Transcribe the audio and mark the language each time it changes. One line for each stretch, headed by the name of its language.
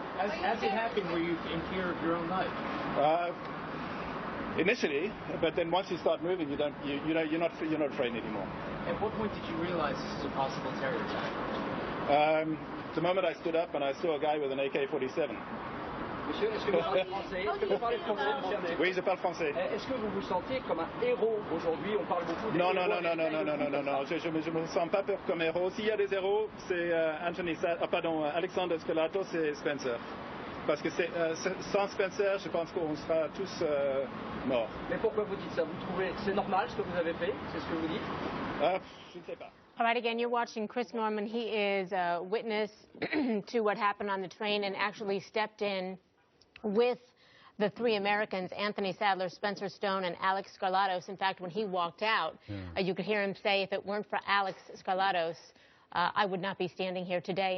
English: As it happened, were you in fear of your own life? Initially, but then once you start moving, you're not afraid anymore. At what point did you realize this is a possible terror attack? The moment I stood up and I saw a guy with an AK-47.
French: Monsieur, est-ce que vous parlez français? Est-ce que vous parlez français, monsieur Abdel? Oui, je parle français. Est-ce que vous vous sentez comme un héros aujourd'hui? On parle beaucoup de non, je me sens pas peur comme héros. S'il y a des héros, c'est Alexander Skrelatos et Spencer. Parce que sans Spencer, je pense qu'on sera tous morts. Mais pourquoi vous dites ça? Vous trouvez c'est normal ce que vous avez fait? C'est ce que vous dites? Je ne sais pas.
English: All right, again, you're watching Chris Norman. He is a witness to what happened on the train and actually stepped in with the three Americans, Anthony Sadler, Spencer Stone, and Alex Skrelatos. In fact, when he walked out, you could hear him say, if it weren't for Alex Skrelatos, I would not be standing here today.